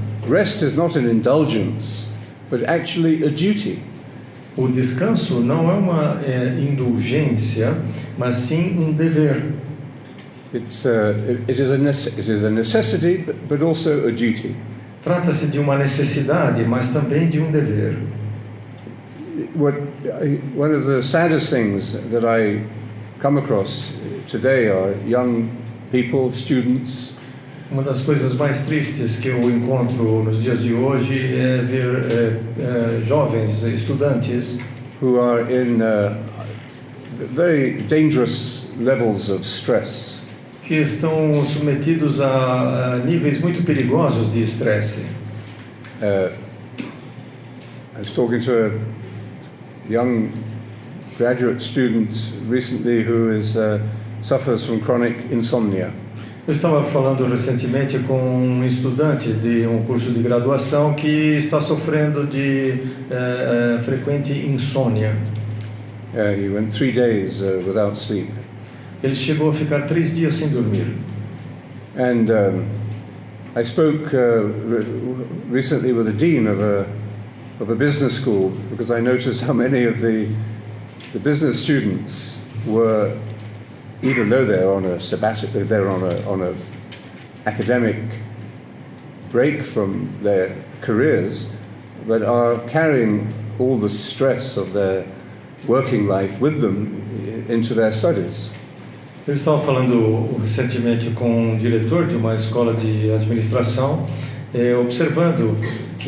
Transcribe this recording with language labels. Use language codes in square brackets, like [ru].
[en] rest is not an indulgence, but actually a duty. [pt] O descanso não é uma indulgência, mas sim um dever. [en] It is a necessity, but also a duty. [pt] Trata-se de uma necessidade, mas também de um dever. [en] One of the saddest things that I come across today are young people, students. [pt] Uma das coisas mais tristes que eu encontro nos dias de hoje é ver jovens, estudantes, [en] who are in very dangerous levels of stress. [pt] que estão submetidos a níveis muito perigosos de estresse. [en] I was talking to a young graduate student recently who suffers from chronic insomnia. [pt] Eu estava falando recentemente com um estudante de um curso de graduação que está sofrendo de frequente insônia. [en] He went 3 days without sleep. [pt] Ele chegou a ficar 3 dias sem dormir. [en] And I spoke recently with the dean of a business school, because I noticed how many of the business students were, even though they're on a sabbatical, they're on a academic break from their careers, but are carrying all the stress of their working life with them into their studies. [pt] Eu estava falando recentemente com um diretor de uma escola de administração, observando que